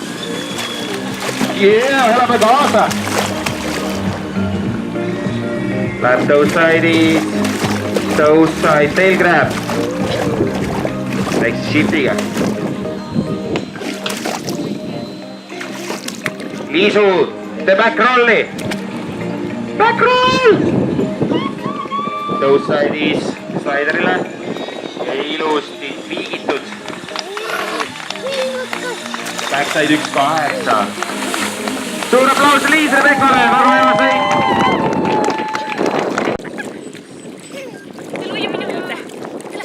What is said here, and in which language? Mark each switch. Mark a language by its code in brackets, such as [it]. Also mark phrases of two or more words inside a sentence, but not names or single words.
[et] Oleme kaasa. [en] Läheb those side tail grab. [et] Väikse shiftiga. Liisu, tee [en] back rolli. Back roll! Those side'is sliderile. [et] Ja ilusti viigitud. Backside 1.8. Suur aplaus Liis Rebekale, väga hea sõit. Tule uia minu juurde. Tule.